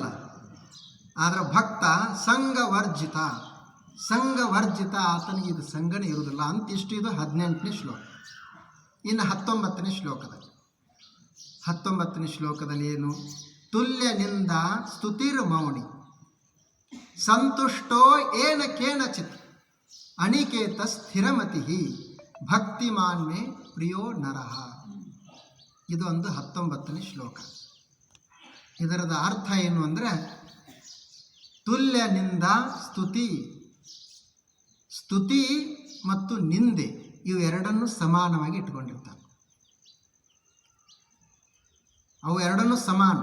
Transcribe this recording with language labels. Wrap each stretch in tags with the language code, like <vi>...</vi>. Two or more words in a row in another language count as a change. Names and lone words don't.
<kn>ಆದರೆ ಭಕ್ತ ಸಂಘವರ್ಜಿತ, ಸಂಘವರ್ಜಿತ, ಆತನಿಗೆ ಇದು ಸಂಘನೇ ಇರುವುದಿಲ್ಲ ಅಂತ. ಇಷ್ಟು ಇದು 18ನೇ ಶ್ಲೋಕ. ಇನ್ನು 19ನೇ ಶ್ಲೋಕದಲ್ಲಿ 19ನೇ ಶ್ಲೋಕದಲ್ಲಿ ಏನು?</kn> <sa>ತುಲ್ಯನಿಂದ ಸ್ತುತಿರ್ ಮೌನಿ ಸಂತುಷ್ಟೋ ಏನ ಕೇನಚಿತ್ ಅನಿಕೇತ ಸ್ಥಿರಮತಿ ಭಕ್ತಿಮಾನ್ಮೇ ಪ್ರಿಯೋ ನರಃ.</sa> <kn>ಇದು ಒಂದು 19ನೇ ಶ್ಲೋಕ. ಇದರದ ಅರ್ಥ ಏನು ಅಂದರೆ,</kn> <sa>ತುಲ್ಯನಿಂದ ಸ್ತುತಿ,</sa> <kn>ಸ್ತುತಿ ಮತ್ತು ನಿಂದೆ ಇವೆರಡನ್ನು ಸಮಾನವಾಗಿ ಇಟ್ಕೊಂಡಿರ್ತಾನೆ. ಅವು ಎರಡನ್ನೂ ಸಮಾನ.</kn>